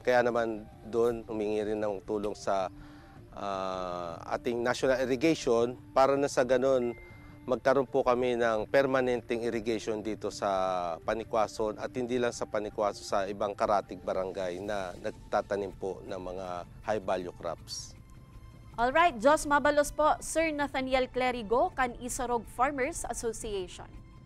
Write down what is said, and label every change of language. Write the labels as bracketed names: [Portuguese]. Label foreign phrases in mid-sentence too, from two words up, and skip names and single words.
[Filipino] Kaya naman doon humingi rin ng tulong sa ating national irrigation para na sa ganun magkaroon po kami ng permanenteng irrigation dito sa Panikwason at hindi lang sa Panikwason, sa ibang karatig barangay na nagtatanim po ng mga [English] high value crops. Alright, [Bikol] Diyos mabalos po, Sir Nathaniel Clerigo, kan Isarog Farmers Association.